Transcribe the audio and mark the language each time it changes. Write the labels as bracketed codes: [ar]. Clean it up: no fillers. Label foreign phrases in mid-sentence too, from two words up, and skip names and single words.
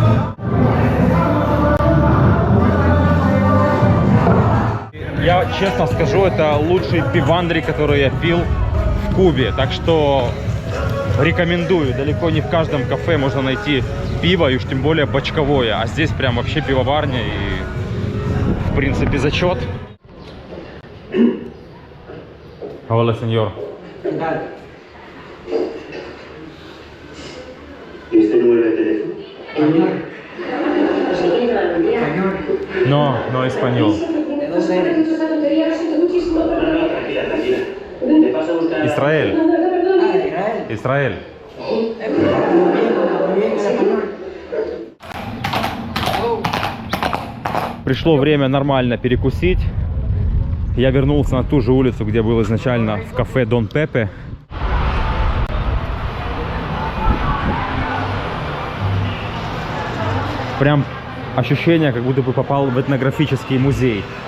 [ru] Я честно скажу, это лучший пивандри, который я пил в Кубе. Так что рекомендую. Далеко не в каждом кафе можно найти пиво, и уж тем более бочковое. А здесь прям вообще пивоварня и, в принципе, зачет. [es] Hola, señor. ¿Este número de teléfono? No, no español. Tranquila, tranquila. Te paso a buscar. Israel. Israel. [ru] Пришло время нормально перекусить. Я вернулся на ту же улицу, где был изначально, в кафе Дон Пепе. Прям ощущение, как будто бы попал в этнографический музей.